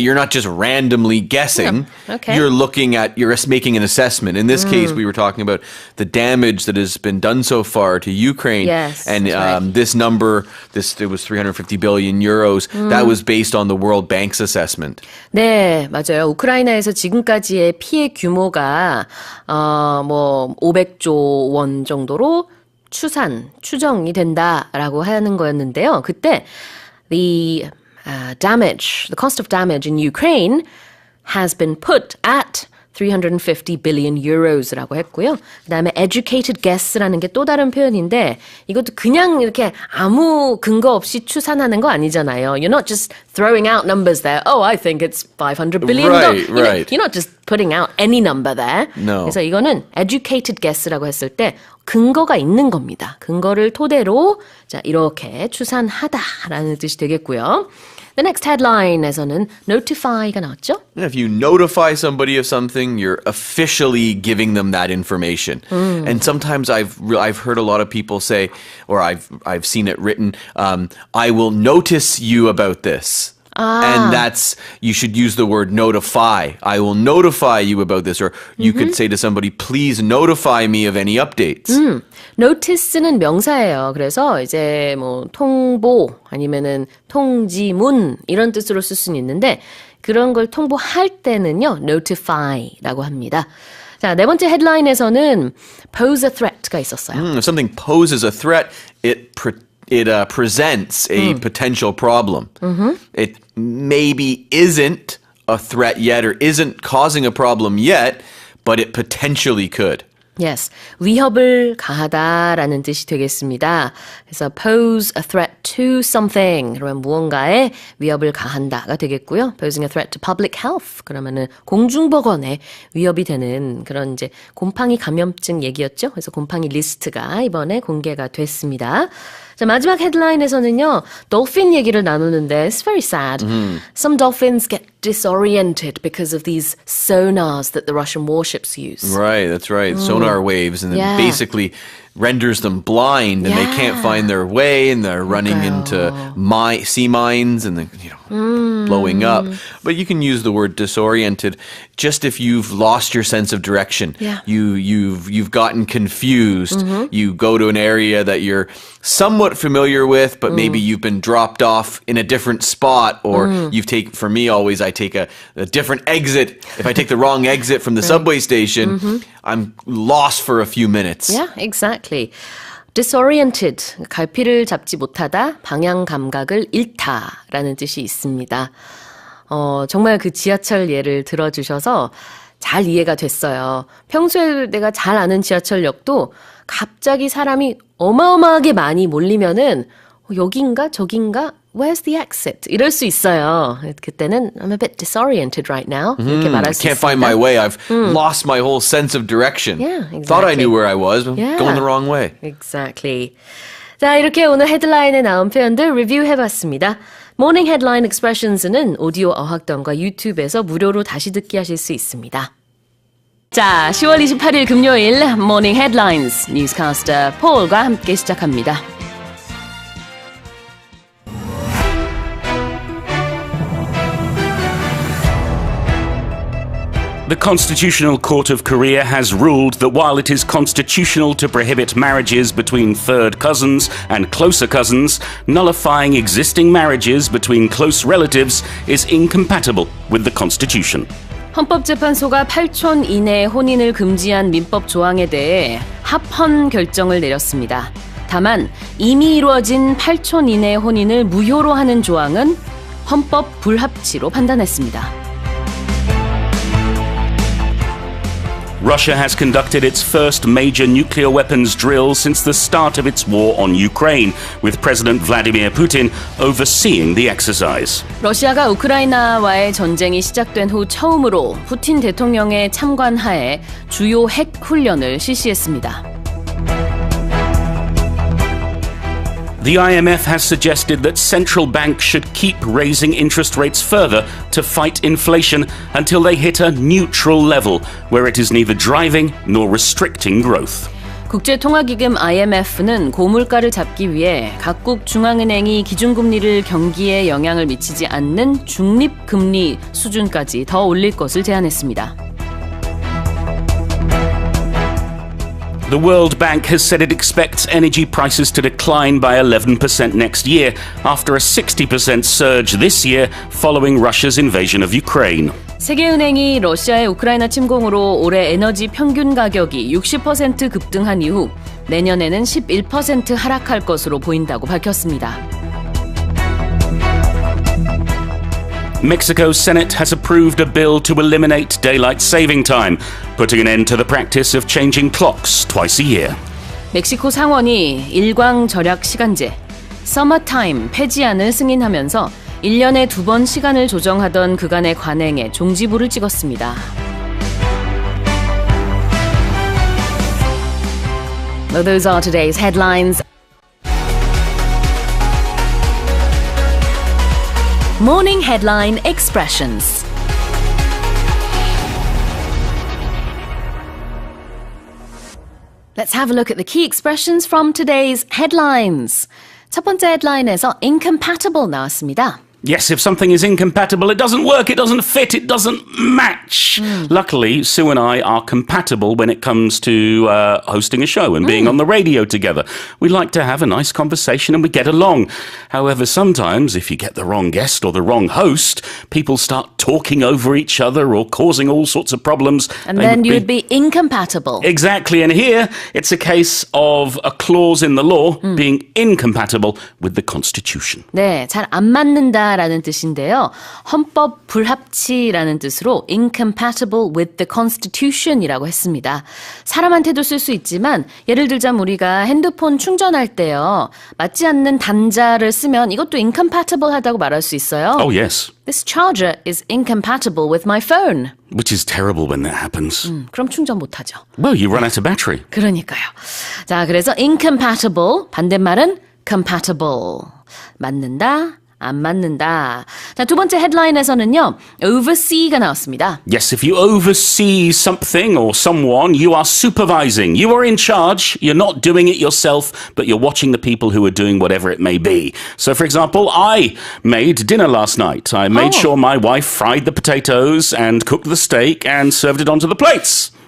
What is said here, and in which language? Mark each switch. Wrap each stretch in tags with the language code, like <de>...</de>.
<en>You're not just randomly guessing. Yeah, okay. You're looking at, you're making an assessment. In this case, we were talking about the damage that has been done so far to Ukraine. Yes, and that's right. this number, it was 350 billion euros. That was based on the World Bank's assessment.</en> <ko>네, 맞아요. 우크라이나에서 지금까지의 피해 규모가 500조 원 정도로 추정이 된다라고 하는 거였는데요. 그때</ko> <en>the cost of damage in Ukraine has been put at 350 billion euros</en> <ko>라고 했고요. 그다음에 educated guess라는 게 또 다른 표현인데 이것도 그냥 이렇게 아무 근거 없이 추산하는 거 아니잖아요.</ko> <en>You're not just throwing out numbers there. Oh, I think it's 500 billion. Right. You're not just putting out any number there. No.</en> <ko>그래서 이거는 educated guess라고 했을 때 근거가 있는 겁니다. 근거를 토대로 자 이렇게 추산하다라는 뜻이 되겠고요.</ko> <en>The next headline</en> <ko>에서는 notify가 나왔죠?</ko> <en>If you notify somebody of something, you're officially giving them that information. And sometimes I've heard a lot of people say, or I've seen it written, I will notice you about this. And that's, you should use the word notify. I will notify you about this. Or you could say to somebody, please notify me of any updates.</en> <ko>notice는 명사예요. 그래서 이제 뭐 통보 아니면은 통지문 이런 뜻으로 쓸 수는 있는데 그런 걸 통보할 때는요, notify라고 합니다. 자, 네 번째 헤드라인에서는 pose a threat가 있었어요.</ko> <en>If something poses a threat, it presents a potential problem. It maybe isn't a threat yet or isn't causing a problem yet, but it potentially could.</en> <ko>Yes, 위협을 가하다라는 뜻이 되겠습니다. 그래서</ko> <en>pose a threat to something</en> <ko>그러면 무언가에 위협을 가한다가 되겠고요.</ko> <en>posing a threat to public health</en> <ko>그러면은 공중보건에 위협이 되는 그런 이제 곰팡이 감염증 얘기였죠. 그래서 곰팡이 리스트가 이번에 공개가 됐습니다. 자, 마지막 헤드라인에서는요, dolphin 얘기를 나누는데</ko> <en>it's very sad. Some dolphins get disoriented because of these sonars that the Russian warships use. Right, that's right. Sonar waves, and it Yeah. basically renders them blind, and they can't find their way, and they're running into sea mines, and blowing up. But you can use the word disoriented just if you've lost your sense of direction. Yeah. You've gotten confused. You go to an area that you're somewhat familiar with, but maybe you've been dropped off in a different spot, or for me always, I take a different exit. If I take the wrong exit from the subway station, I'm lost for a few minutes. Yeah, exactly.</en> <ko>disoriented, 갈피를 잡지 못하다, 방향 감각을 잃다라는 뜻이 있습니다. 정말 그 지하철 예를 들어주셔서 잘 이해가 됐어요. 평소에 내가 잘 아는 지하철역도 갑자기 사람이 어마어마하게 많이 몰리면은 여긴가 저긴가</ko> <en>Where's the exit?</en> <ko>이럴 수 있어요. 그때는</ko> <en>I'm a bit disoriented right now.</en> <ko>이렇게 말할 수</ko> <en>Can't</en> <ko>있습니다.</ko> <en>find my way. I've lost my whole sense of direction. Yeah, Thought I exactly. knew where I was, but Yeah. going the wrong way. Exactly.</en> <ko>자, 이렇게 오늘 헤드라인에 나온 표현들 리뷰해봤습니다. 모닝 헤드라인 expressions는 오디오 어학당과 유튜브에서 무료로 다시 듣기 하실 수 있습니다. 자, 10월 28일 금요일 모닝 헤드라인스 뉴스캐스터 폴과 함께 시작합니다.</ko> <en>The Constitutional Court of Korea has ruled that while it is constitutional to prohibit marriages between third cousins and closer cousins, nullifying existing marriages between close relatives is incompatible with the Constitution.</en> <ko>헌법재판소가 8촌 이내 혼인을 금지한 민법 조항에 대해 합헌 결정을 내렸습니다. 다만 이미 이루어진 8촌 이내 혼인을 무효로 하는 조항은 헌법 불합치로 판단했습니다.</ko> <en>Russia has conducted its first major nuclear weapons drill since the start of its war on Ukraine, with President Vladimir Putin overseeing the exercise.</en> <ko>러시아가 우크라이나와의 전쟁이 시작된 후 처음으로 푸틴 대통령의 참관하에 주요 핵 훈련을 실시했습니다.</ko> <en>The IMF has suggested that central banks should keep raising interest rates further to fight inflation until they hit a neutral level where it is neither driving nor restricting growth.</en> <ko>국제통화기금 IMF는 고물가를 잡기 위해 각국 중앙은행이 기준금리를 경기에 영향을 미치지 않는 중립금리 수준까지 더 올릴 것을 제안했습니다.</ko> <en>The World Bank has said it expects energy prices to decline by 11% next year after a 60% surge this year following Russia's invasion of Ukraine.</en> <ko>세계은행이 러시아의 우크라이나 침공으로 올해 에너지 평균 가격이 60% 급등한 이후 내년에는 11% 하락할 것으로 보인다고 밝혔습니다.</ko> <en>Mexico's Senate has approved a bill to eliminate daylight saving time, putting an end to the practice of changing clocks twice a year.</en> <ko>멕시코 상원이 일광 절약 시간제, 서머타임 폐지안을 승인하면서 1년에 2번 시간을 조정하던 그간의 관행에 종지부를 찍었습니다.</ko> <en>Well, those are today's headlines. Morning headline expressions. Let's have a look at the key expressions from today's headlines.</en> <ko>첫 번째 헤드라인에서 incompatible 나왔습니다.</ko> <en>Yes, if something is incompatible, it doesn't work, it doesn't fit, it doesn't match. Luckily, Sue and I are compatible when it comes to hosting a show and being on the radio together. We like to have a nice conversation and we get along. However, sometimes if you get the wrong guest or the wrong host, people start talking over each other or causing all sorts of problems. And then you'd be incompatible. Exactly, and here it's a case of a clause in the law being incompatible with the Constitution.</en> <ko>네, 잘 안 맞는다 라는 뜻인데요. 헌법 불합치라는 뜻으로</ko> <en>incompatible with the Constitution</en> <ko>이라고 했습니다. 사람한테도 쓸 수 있지만 예를 들자면 우리가 핸드폰 충전할 때요. 맞지 않는 단자를 쓰면 이것도 incompatible 하다고 말할 수 있어요.</ko> <en>Oh, yes. This charger is incompatible with my phone. Which is terrible when that happens.</en> <ko>그럼 충전 못하죠.</ko> <en>Well, you run out of battery.</en> <ko>그러니까요. 자, 그래서 incompatible, 반대말은 compatible. 맞는다, 안 맞는다. 자, 두 번째 헤드라인에서는요. oversee가 나왔습니다.</ko> <en>Yes, if you oversee something or someone, you are supervising. You are in charge. You're not doing it yourself, but you're watching the people who are doing whatever it may be. So, for example, I made dinner last night. I made sure my wife fried the potatoes and cooked the steak and served it onto the plates.</en>